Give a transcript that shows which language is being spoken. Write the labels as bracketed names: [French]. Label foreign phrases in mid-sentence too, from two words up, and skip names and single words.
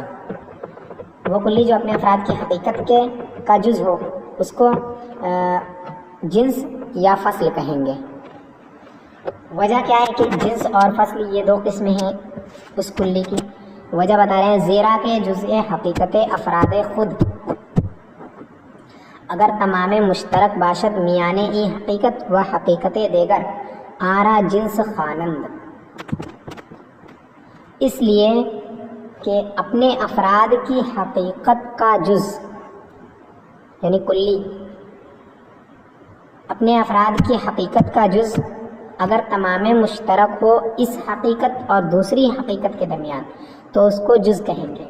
[Urdu] وہ کلی جو اپنے افراد کی حقیقت کا جز ہو اس کو جنس یا فصل کہیں گے. وجہ کیا ہے کہ جنس اور فصل یہ دو قسمیں ہیں اس کلی کی؟ وجہ بتا رہے ہیں، [Persian] زیرا کے جزء حقیقت افراد خود اگر تمام مشترک باشد میان ای حقیقت و حقیقت دیگر آرا جنس خوانند، [Urdu] اس لیے کہ اپنے افراد کی حقیقت کا جز یعنی کلی، اپنے افراد کی حقیقت کا جز اگر تمام مشترک ہو اس حقیقت اور دوسری حقیقت کے درمیان تو اس کو جز کہیں گے.